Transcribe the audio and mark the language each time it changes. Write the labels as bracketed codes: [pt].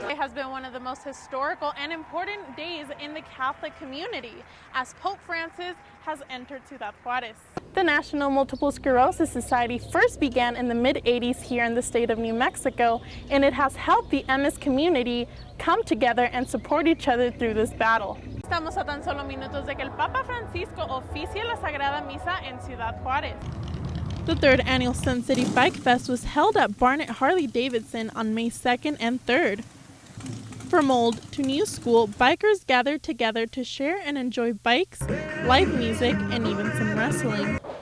[en] It has been one of the most historical and important days in the Catholic community as Pope Francis has entered Ciudad Juarez. The National Multiple Sclerosis Society first began in the mid-80s here in the state of New Mexico, and it has helped the MS community come together and support each other through this battle. [es] Estamos a tan solo minutos de que el Papa Francisco oficie la Sagrada Misa en Ciudad Juarez. [en] The third annual Sun City Bike Fest was held at Barnett Harley-Davidson on May 2nd and 3rd. From old to new school, bikers gathered together to share and enjoy bikes, live music, and even some wrestling.